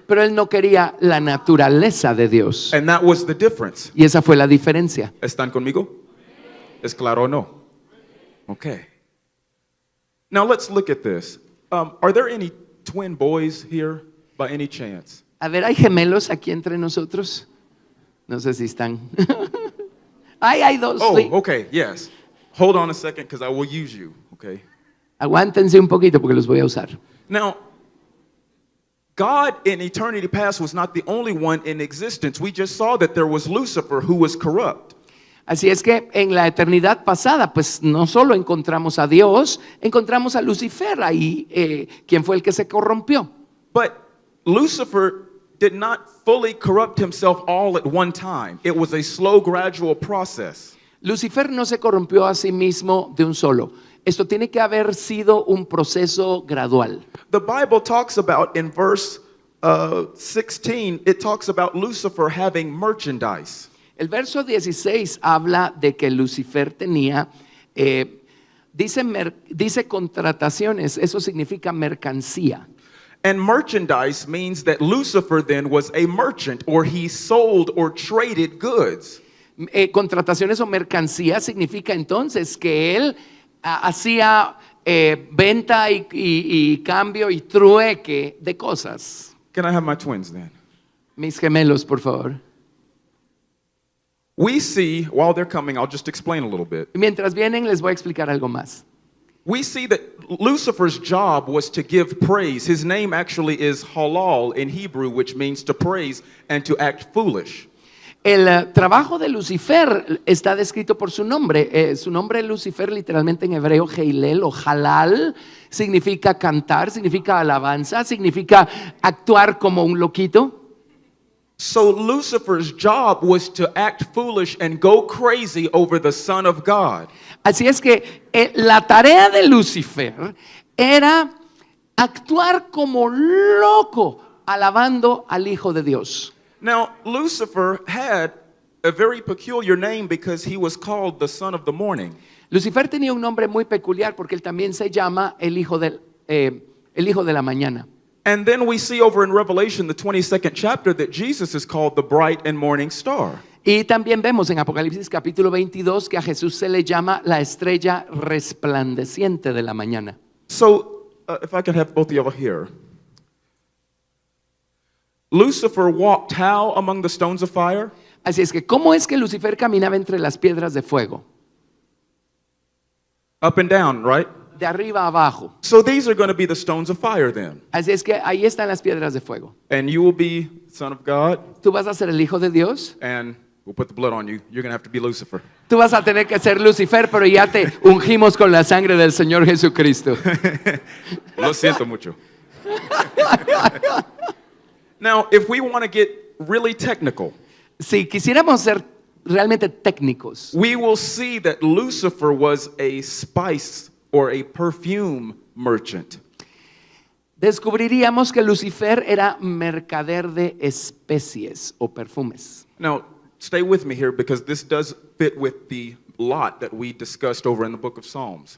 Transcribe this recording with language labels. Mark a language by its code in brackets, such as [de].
[es] pero él no quería la naturaleza de Dios. [en] And that was the difference. [es] Y esa fue la diferencia. ¿Están conmigo? ¿Es claro o no? Okay. [en] Now let's look at this. Are there any twin boys here by any chance? [es] A ver, ¿hay gemelos aquí entre nosotros? No sé si están. Hay dos. Oh, Sí. [en] okay, yes. Hold on a second because I will use you, okay? [es] Aguántense un poquito porque los voy a usar. [en] Now, God in eternity past was not the only one in existence. We just saw that there was Lucifer who was corrupt. [es] Así es que en la eternidad pasada, pues no solo encontramos a Dios, encontramos a Lucifer ahí, quien fue el que se corrompió. [en] But Lucifer did not fully corrupt himself all at one time. It was a slow, gradual process. [es] Lucifer no se corrompió a sí mismo de un solo. Esto tiene que haber sido un proceso gradual. [en] The Bible talks about in verse 16, it talks about Lucifer having merchandise. [es] El verso 16 habla de que Lucifer tenía, dice contrataciones, eso significa mercancía. [en] And merchandise means that Lucifer then was a merchant, or he sold or traded goods. [es] contrataciones o mercancías significa entonces que él hacía venta y cambio y trueque de cosas. [en] Can I have my twins then? [es] Mis gemelos, por favor. [en] We see, while they're coming, I'll just explain a little bit. [es] Mientras vienen, les voy a explicar algo más. [en] We see that Lucifer's job was to give praise. His name actually is halal in Hebrew, which means to praise and to act foolish. [es] El trabajo de Lucifer está descrito por su nombre. Su nombre Lucifer literalmente en hebreo, Heilel o Halal, significa cantar, significa alabanza, significa actuar como un loquito. [en] So Lucifer's job was to act foolish and go crazy over the Son of God. [es] Así es que la tarea de Lucifer era actuar como loco alabando al Hijo de Dios. [en] Now, Lucifer had a very peculiar name because he was called the son of the morning. [es] Lucifer tenía un nombre muy peculiar porque él también se llama el hijo de la mañana. [en] And then we see over in Revelation, the 22nd chapter, that Jesus is called the bright and morning star. [es] Y también vemos en Apocalipsis capítulo 22 que a Jesús se le llama la estrella resplandeciente de la mañana. [en] So, if I could have both of y'all here. Lucifer walked how among the stones of fire? [es] Así es que, ¿cómo es que Lucifer caminaba entre las piedras de fuego? [en] Up and down, right? [es] De arriba a abajo. [en] So these are going to be the stones of fire then. [es] Así es que ahí están las piedras de fuego. [en] And you will be son of God, [es] Tú vas a ser el Hijo de Dios. [en] and we'll put the blood on you. You're going to have to be Lucifer. [es] Tú vas a tener que ser Lucifer, pero ya te ungimos con la sangre del Señor Jesucristo. Lo siento mucho. [en] Now, if we want to get really technical, [es] Si quisiéramos ser realmente técnicos, [en] we will see that Lucifer was a spice or a perfume merchant. [es] descubriríamos que Lucifer era mercader de especies o perfumes. [en] Now, stay with me here because this does fit with the lot that we discussed over in the book of Psalms.